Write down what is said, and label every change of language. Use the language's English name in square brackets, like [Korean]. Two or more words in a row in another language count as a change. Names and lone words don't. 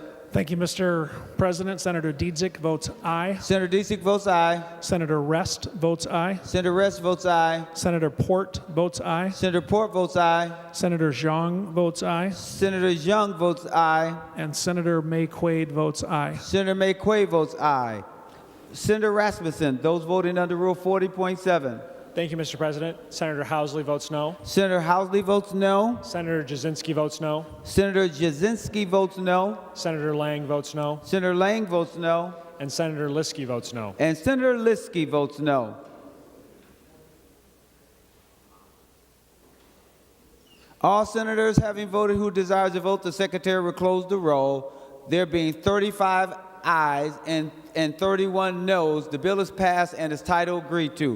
[English] Thank you, Mr. President. Senator Dietzick votes aye. Senator Dietzick votes aye. Senator Rest votes aye. Senator Rest votes aye. Senator Port votes aye. Senator Port votes aye. Senator Zhang votes aye. Senator Zhang votes aye. And Senator May-Quade votes aye. Senator May-Quade votes aye. Senator Rasmussen, those voting under Rule 40.7. Thank you, Mr. President. Senator Housley votes no. Senator Housley votes no. Senator Jasinski votes no. Senator Jasinski votes no. Senator Lang votes no. Senator Lang votes no. And Senator Liskey votes no. And Senator Liskey votes no. All senators having voted who desires to vote, the Secretary will close the roll. There being 35 ayes and 31 noes, the bill is passed and its title agreed to.